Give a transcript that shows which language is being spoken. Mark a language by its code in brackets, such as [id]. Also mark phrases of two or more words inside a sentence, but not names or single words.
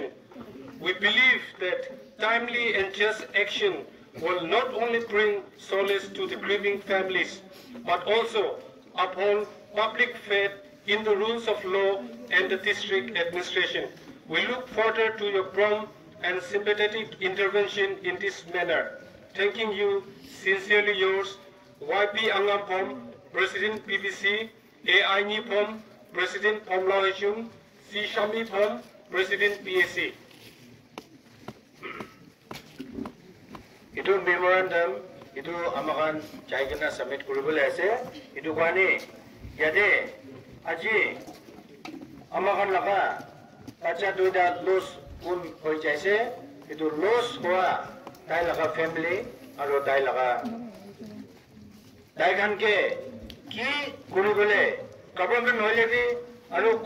[en] We believe that timely and just action will not only bring solace to the grieving families, but also uphold public faith in the rules of law and the district administration. We look forward to your prompt and sympathetic intervention in this manner. Thanking you, sincerely yours, YP Angampom, President PBC, AI Nipom, President Pomla Hechum, C. Shami Pom, President PAC. [nag] Itu memorandum itu amakan cai kena submit kuribule ase itu kwani yade aji amakan laka baca duda los pun hoi jaise itu los hoa dai laka family aro dai laka dai kan ke ki kuribule government hoile bi aro